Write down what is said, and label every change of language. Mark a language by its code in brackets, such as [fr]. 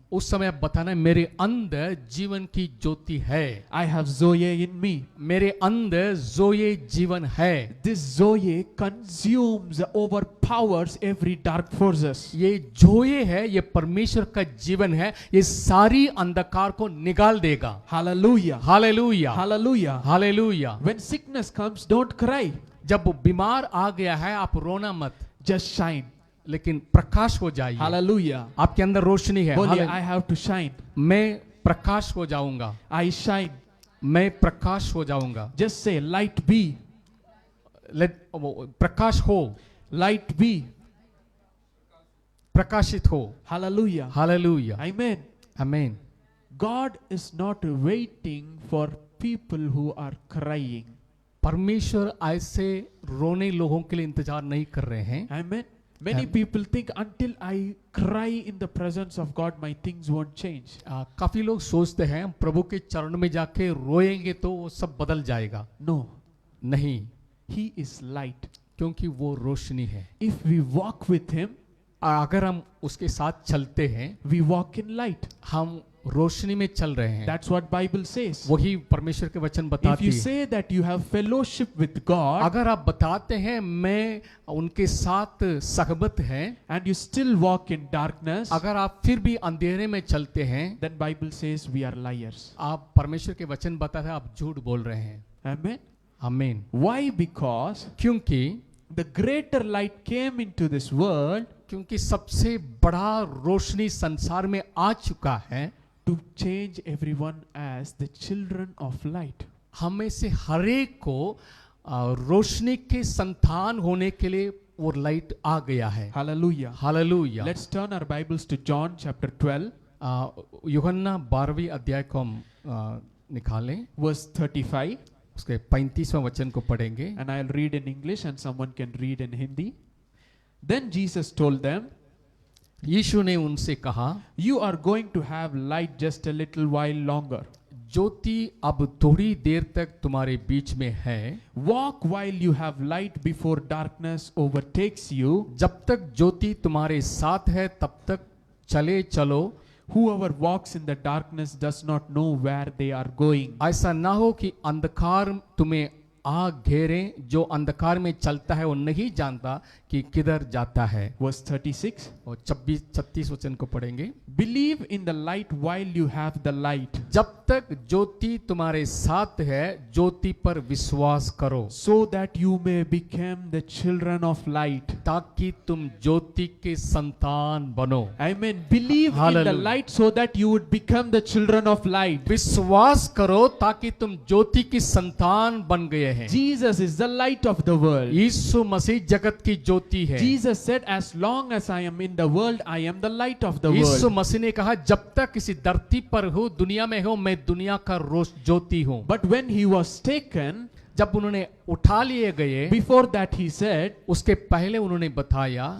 [hi] उस समय आप बताना मेरे अंदर जीवन की ज्योति है, [en] I have Zoe in me. [hi] मेरे अंदर जोये जीवन है। [en] This Zoe consumes, overpowers every dark forces. [hi] ये जोये है, ये परमेश्वर का जीवन है, ये सारी अंधकार को निकाल देगा। [en] Hallelujah. [hi] Hallelujah. [en] Hallelujah. [hi] Hallelujah. [en] When sickness comes, don't cry. [hi] जब वो बीमार आ गया है आप रोना मत, [en] Just shine. [hi] लेकिन प्रकाश हो जाइए। [en] Hallelujah. [hi] आपके अंदर रोशनी है। बोलिए, हाले- [en] I have to shine. [hi] मैं प्रकाश हो जाऊंगा, [en] I shine. [hi] मैं प्रकाश हो जाऊंगा। [en] Just say, light be. [hi] प्रकाश हो, [en] Light be. [hi] प्रकाशित हो। [en] Hallelujah. [hi] हालेलुया। [en] Amen. [hi] आमीन। [en] God is not waiting for people who are crying. [hi] परमेश्वर ऐसे रोने लोगों के लिए इंतजार नहीं कर रहे हैं। [en] Amen. Many people think until I cry in the presence of God, my things won't change. [hi] काफी लोग सोचते हैं हम प्रभु के चरण में जाके रोएंगे तो वो सब बदल जाएगा। [en] No. [hi] नहीं, [en] He is light. [hi] क्योंकि वो रोशनी है। [en] If we walk with Him, [hi] अगर हम उसके साथ चलते हैं, [en] we walk in light. [hi] हम रोशनी में चल रहे हैं। [en] That's what Bible says. [hi] वही परमेश्वर के वचन [en] If [hi] बताती [en] you [hi] है। [en] say that you have fellowship with God [hi] अगर आप बताते हैं मैं उनके साथ सहमत हैं, [en] and you still walk in darkness, [hi] अगर आप फिर भी अंधेरे में चलते हैं, [en] then Bible says we are liars. [hi] आप परमेश्वर के वचन बताते हैं आप झूठ बोल रहे हैं। [en] Amen. [hi] आमीन। [en] Why? Because [hi] क्योंकि [en] the greater light came into this world [hi] क्योंकि सबसे बड़ा रोशनी संसार में आ चुका है [en] to change everyone as the children of light. [hi] हमें से हरेक को रोशनी के संतान होने के लिए वो लाइट आ गया है। [en] Hallelujah. [hi] Hallelujah. [en] Let's turn our Bibles to John chapter 12, [hi] यूहन्ना 12वीं अध्याय को हम निकालें, [en] verse 35, [hi] उसके 35वें वचन को पढ़ेंगे। [en] and I'll read in English and someone can read in Hindi. Then Jesus told them, [hi] यीशु ने उनसे कहा, [en] you are going to have light just a little while longer. [hi] ज्योति अब थोड़ी देर तक तुम्हारे बीच में है। [en] Walk while you have light before darkness overtakes you. [hi] जब तक ज्योति तुम्हारे साथ है तब तक चले चलो। [en] Whoever walks in the darkness does not know where they are going. [hi] ऐसा ना हो कि अंधकार तुम्हें आ घेरे, जो अंधकार में चलता है वो नहीं जानता कि किधर जाता है। [en] Verse 36. [hi] और 36 वचन को पढ़ेंगे। [en] Believe in the light while you have the light, [hi] जब तक ज्योति तुम्हारे साथ है ज्योति पर विश्वास करो, [en] so that you may become the children of light. [hi] ताकि तुम ज्योति के संतान बनो। [en] Amen. Believe in the Hallelujah. light so that you would become the children of light. [hi] विश्वास करो ताकि तुम ज्योति की संतान बन गए हैं। [en] Jesus is the light of the world. [hi] यीशु मसीह जगत की ज्योति है। [en] Jesus said, as long as I am in the world, I am the light of the [hi] Yeshu [en] world. [hi] मसीह ने कहा जब तक किसी धरती पर हूँ, दुनिया में हूँ, मैं दुनिया का रोश ज्योति हूँ। [en] But when he was taken, [hi] जब उन्होंने उठा लिए गए, [en] before that he said, [hi] उसके पहले उन्होंने बताया